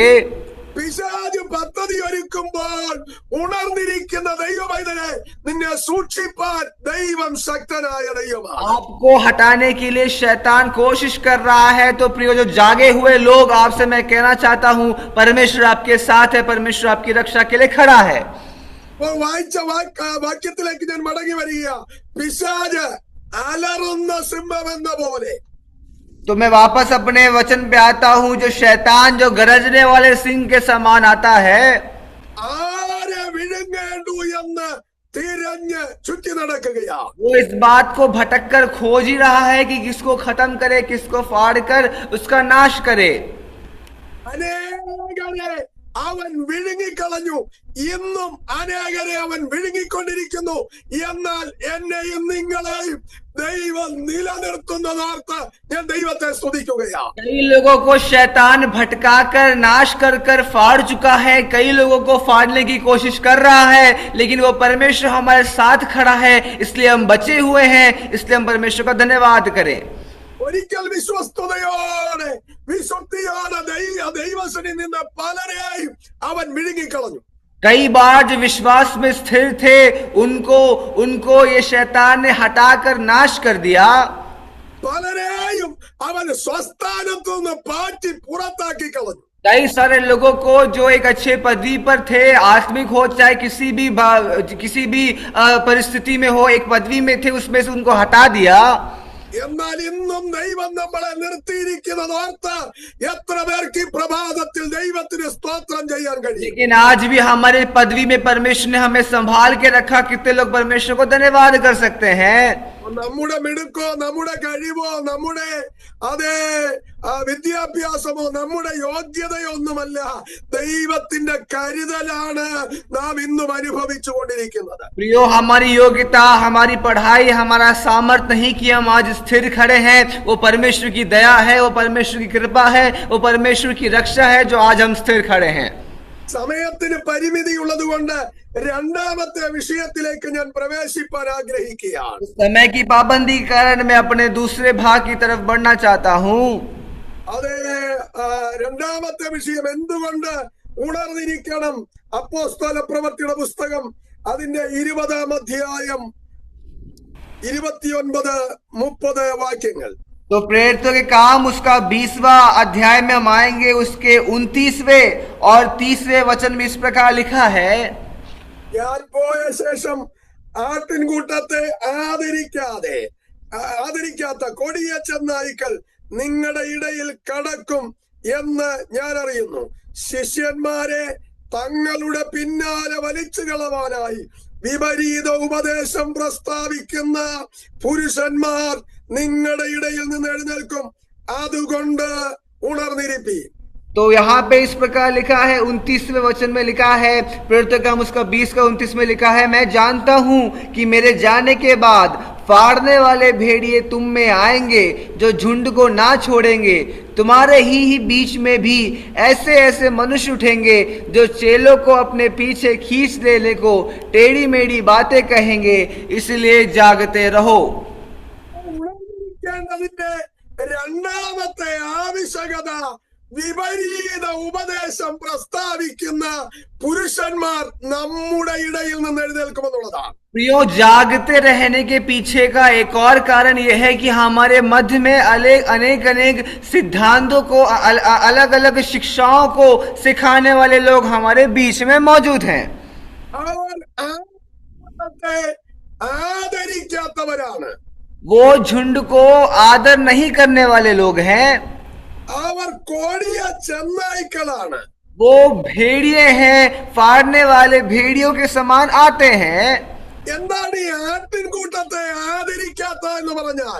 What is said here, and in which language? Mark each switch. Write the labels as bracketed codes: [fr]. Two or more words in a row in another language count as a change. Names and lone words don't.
[ml] പിശാച് പദ്ധതി ഒരുക്കുമ്പോൾ ഉണർന്നിരിക്കുന്ന ദൈവമൈതനെ നിന്നെ സൂക്ഷിപ്പാൻ ദൈവം ശക്തനായ ദൈവമാണ്. [hi] आपको हटाने के लिए शैतान कोशिश कर रहा है. तो प्रियो, जो जागे हुए लोग, आपसे मैं कहना चाहता हूँ, परमेश्वर आपके साथ है, परमेश्वर आपकी रक्षा के लिए खड़ा है. [ml] വായിച്ച വാക്യത്തിലേക്ക് ഞാൻ മടങ്ങി വരിക. പിശാച് അലറുന്ന സിംഹം എന്ന പോലെ, [hi] तो मैं वापस अपने वचन पे आता हूँ. जो शैतान जो गरजने वाले सिंह के समान आता है, [ml] ആരെ വിഴുങ്ങേണ്ടു എന്ന് തിരഞ്ഞ് ചുറ്റി നടക്കുകയാ. [hi] वो इस बात को भटक कर खोज ही रहा है कि किसको खत्म करे, किसको फाड़ कर उसका नाश करे. [ml] അനേകരെ അവൻ വിഴുങ്ങിക്കളഞ്ഞു. ഇന്നും അനേകരെ അവൻ വിഴുങ്ങിക്കൊണ്ടിരിക്കുന്നു. എന്നാൽ എന്നെയും നിങ്ങളെയും ദൈവം നിലനിർത്തുന്നതോർത്ത് ഞാൻ ദൈവത്തെ സ്തുതിക്കുകയാണ്. [hi] कई लोगों को शैतान भटकाकर नाश कर कर फाड़ चुका है, कई लोगों को फाड़ने की कोशिश कर रहा है, लेकिन वो परमेश्वर हमारे साथ खड़ा है, इसलिए हम बचे हुए हैं। इसलिए हम परमेश्वर का धन्यवाद करें। [ml] ഒരിക്കൽ വിശ്വസ്തയോടെ വിശുദ്ധിയോടെ ദൈവസന്നിധിയിൽ നിന്ന് പലരെയും അവൻ വിഴുങ്ങിക്കളഞ്ഞു. [hi] कई बार जो विश्वास में स्थिर थे उनको ये शैतान ने हटाकर नाश कर दिया। [ml] പലരെയും അവൻ സ്വസ്ഥാനത്തു നിന്ന് പാറ്റി പുറത്താക്കി കളഞ്ഞു. [hi] कई सारे लोगों को जो एक अच्छे पदवी पर थे, आत्मिक हो चाहे किसी भी परिस्थिति में हो, एक पदवी में थे, उसमें से उनको हटा दिया। [ml] എന്നാൽ ഇന്നും ദൈവം നമ്മളെ നിർത്തിയിരിക്കുന്നതോർത്ത് എത്ര പേർക്ക് ഈ പ്രഭാതത്തിൽ ദൈവത്തിന് സ്തോത്രം ചെയ്യാൻ കഴിയും. [hi] लेकिन आज भी हमारे पदवी में परमेश्वर ने हमें संभाल के रखा। कितने लोग परमेश्वर को धन्यवाद कर सकते हैं? [ml] നമ്മുടെ മിടുക്കോ നമ്മുടെ കഴിവോ നമ്മുടെ വിദ്യാഭ്യാസമോ നമ്മുടെ യോഗ്യതയോ ഒന്നുമല്ല, ദൈവത്തിന്റെ കരുതലാണ് നാം ഇന്നും അനുഭവിച്ചു കൊണ്ടിരിക്കുന്നത്. [hi] प्रियो, हमारी योग्यता, हमारी पढ़ाई, हमारा सामर्थ्य नहीं कि हम आज स्थिर खड़े हैं। वो परमेश्वर की दया है, वो परमेश्वर की कृपा है, वो परमेश्वर की रक्षा है जो आज हम स्थिर खड़े हैं। [ml] സമയത്തിന് പരിമിതി ഉള്ളത് കൊണ്ട് രണ്ടാമത്തെ വിഷയത്തിലേക്ക് ഞാൻ പ്രവേശിപ്പാൻ ആഗ്രഹിക്കുകയാണ്. [hi] समय की पाबंदी के कारण मैं अपने दूसरे भाग की तरफ बढ़ना चाहता हूँ। [ml] അതെ, രണ്ടാമത്തെ വിഷയം എന്തുകൊണ്ട് ഉണർന്നിരിക്കണം. അപ്പോസ്തല പ്രവൃത്തിയുടെ പുസ്തകം അതിന്റെ 20-ാം അധ്യായം 29-30 വാക്യങ്ങൾ. [hi] तो प्रेरितों के काम उसका 20वां अध्याय में हम आएंगे। उसके 29वें और 30वें वचन में इस प्रकार लिखा है, [ml] ഞാൻ പോയ ശേഷം ആട്ടിൻകൂട്ടത്തെ ആദരിക്കാത്ത കൊടിയ ചെന്നായ്ക്കൾ നിങ്ങളുടെ ഇടയിൽ കടക്കും എന്ന് ഞാൻ അറിയുന്നു. ശിഷ്യന്മാരെ തങ്ങളുടെ പിന്നാലെ വലിച്ചു കളവാനായി വിപരീത ഉപദേശം പ്രസ്താവിക്കുന്ന പുരുഷന്മാർ നിങ്ങളുടെ ഇടയിൽ നിന്ന് എഴുന്നേൽക്കും. അതുകൊണ്ട് ഉണർന്നിരിപ്പി. [hi] तो यहाँ पे इस प्रकार लिखा है, 29वें वचन में लिखा है, प्रेरितों का काम उसका 20 का 29 में लिखा है, मैं जानता हूँ कि मेरे जाने के बाद फाड़ने वाले भेड़िए तुम में आएंगे जो झुंड को ना छोड़ेंगे। तुम्हारे ही बीच में भी ऐसे ऐसे मनुष्य उठेंगे जो चेलों को अपने पीछे खींच लेने को टेढ़ी मेढ़ी बातें कहेंगे। इसलिए जागते रहो। [ml] ഉണർന്നിരിക്കേണ്ടതിന്റെ രണ്ടാമത്തെ ആവശ്യകത വിപരീത ഉപദേശം പ്രസ്താവിക്കുന്ന പുരുഷന്മാർ നമ്മുടെ ഇടയിൽ നിന്ന് എഴുന്നേൽക്കുമെന്നുള്ളതാണ്. [hi] प्रियो, जागते रहने के पीछे का एक और कारण यह है कि हमारे मध्य में अनेक सिद्धांतों को, अलग अलग शिक्षाओं को सिखाने वाले लोग हमारे बीच में मौजूद हैं। [ml] അവർ ആദരിക്കാത്തവരാണ്. [hi] वो झुंड को आदर नहीं करने वाले लोग हैं। [ml] അവർ കോടിയ ചെന്നായ്ക്കളാണ്. [hi] वो भेड़िए हैं, फाड़ने वाले भेड़ियों के समान आते हैं। [ml] എന്താണ് ഈ ആട്ടിൻകൂട്ടത്തെ ആദരിക്കാത്ത എന്ന് പറഞ്ഞാൽ?